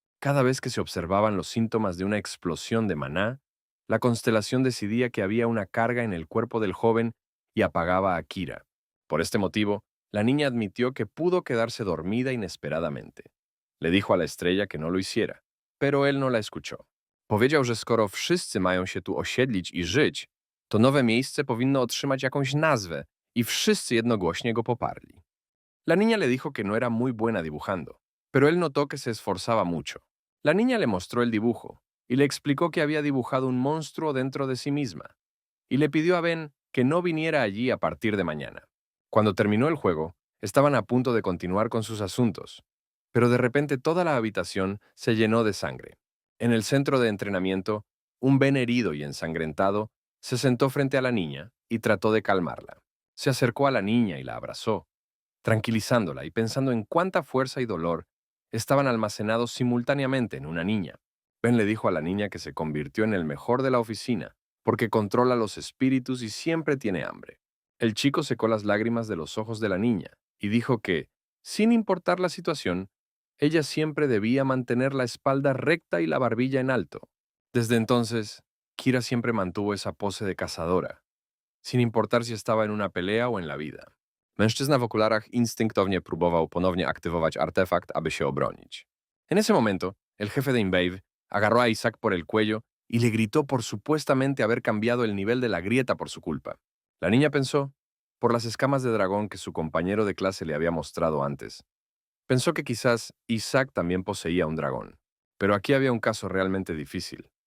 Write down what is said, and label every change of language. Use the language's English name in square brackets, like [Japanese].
[Spanish] Cada vez que se observaban los síntomas de una explosión de maná, la constelación decidía que había una carga en el cuerpo del joven y apagaba a Kira. Por este motivo, la niña admitió que pudo quedarse dormida inesperadamente. Le dijo a la estrella que no lo hiciera, pero él no la escuchó. [Polish] Powiedział, że skoro wszyscy mają się tu osiedlić i żyć, to nowe miejsce powinno otrzymać jakąś nazwę y wszyscy jednogłośnie go poparli. [Spanish] La niña le dijo que no era muy buena dibujando, pero él notó que se esforzaba mucho. La niña le mostró el dibujo y le explicó que había dibujado un monstruo dentro de sí misma, y le pidió a Ben que no viniera allí a partir de mañana. Cuando terminó el juego, estaban a punto de continuar con sus asuntos, Pero de repente toda la habitación se llenó de sangre. En el centro de entrenamiento, un Ben herido y ensangrentado se sentó frente a la niña y trató de calmarla. Se acercó a la niña y la abrazó, tranquilizándola y pensando en cuánta fuerza y dolor estaban almacenados simultáneamente en una niña. Ben le dijo a la niña que se convirtió en el mejor de la oficina, porque controla los espíritus y siempre tiene hambre. El chico secó las lágrimas de los ojos de la niña y dijo que, sin importar la situación, ella siempre debía mantener la espalda recta y la barbilla en alto. Desde entonces, Kira siempre mantuvo esa pose de cazadora, sin importar si estaba en una pelea o en la vida. [Polish] Mężczyzna w okularach instynktownie próbował ponownie aktywować artefakt, aby się obronić. [Spanish] En ese momento, el jefe de InBave agarró a Isaac por el cuello y le gritó por supuestamente haber cambiado el nivel de la grieta por su culpa. La niña pensó, por las escamas de dragón que su compañero de clase le había mostrado antes. Pensó que quizás Isaac también poseía un dragón. Pero aquí había un caso realmente difícil.